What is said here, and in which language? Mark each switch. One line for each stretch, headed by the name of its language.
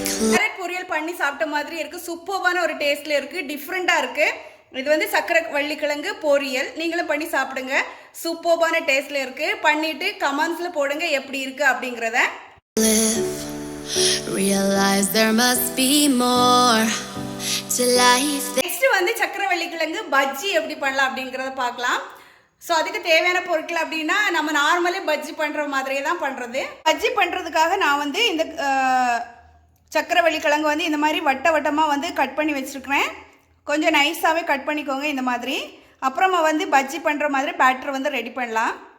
Tamil: Carrot பொரியல் பண்ணி சாப்பிட்ட மாதிரி இருக்குது. சூப்பரான ஒரு டேஸ்ட்டில் இருக்குது. டிஃப்ரெண்ட்டாக இருக்குது. இது வந்து சக்கரை வள்ளிக்கிழங்கு பொரியல். நீங்களும் பண்ணி சாப்பிடுங்க. சூப்பரான டேஸ்ட்டில் இருக்குது. பண்ணிவிட்டு கமெண்ட்ஸில் போடுங்க எப்படி இருக்குது அப்படிங்கிறத.
English: Realize there must be more to life.
Tamil: Next வந்து சக்கரவள்ளிக்கிழங்கு பஜ்ஜி எப்படி பண்ணலாம் அப்படிங்கிறத பார்க்கலாம். ஸோ அதுக்கு தேவையான பொருட்கள் அப்படின்னா நம்ம நார்மலே பஜ்ஜி பண்ணுற மாதிரியே தான் பண்ணுறது. பஜ்ஜி பண்ணுறதுக்காக நான் வந்து இந்த சக்கரவள்ளிக்கிழங்கு வந்து இந்த மாதிரி வட்ட வட்டமாக வந்து கட் பண்ணி வச்சுருக்கிறேன். கொஞ்சம் நைஸாகவே கட் பண்ணிக்கோங்க இந்த மாதிரி. அப்புறமா வந்து பஜ்ஜி பண்ணுற மாதிரி பேட்டர் வந்து ரெடி பண்ணலாம்.